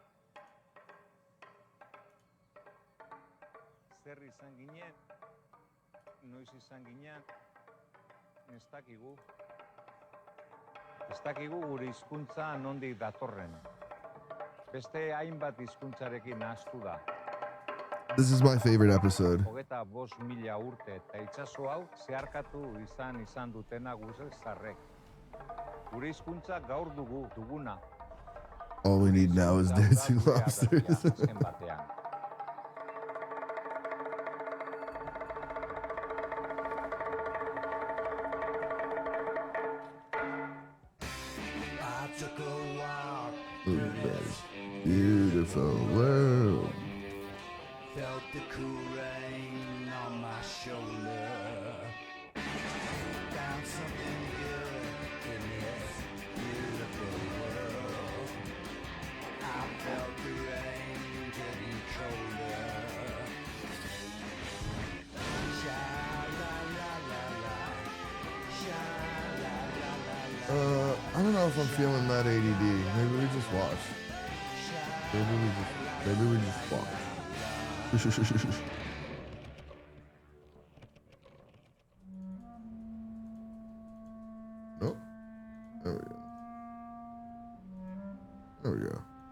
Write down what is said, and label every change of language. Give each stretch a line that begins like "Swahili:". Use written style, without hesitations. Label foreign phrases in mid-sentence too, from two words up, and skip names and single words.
Basque: Zer izan ginen, noiz izan ginen, ez dakigu. Ez dakigu gure hizkuntza nondik datorren. Beste hainbat hizkuntzarekin nahastu da.
English: This is my favorite episode.
Basque: 25.000 urte eta itsaso hau zeharkatu izan dutena gure zarrek. Gure hizkuntza gaur duguna.
English: All we need now is dancing lobsters.
Basque: Azken batean.
English: I took a walk Through this beautiful world. felt the cool rain on my shoulder. Found something good in this beautiful world. I felt the rain getting colder. Sha la la la la, sha la la la la. I don't know if I'm feeling that ADD. Maybe we just watch. Maybe we just watch. Nope. There we go. There we go.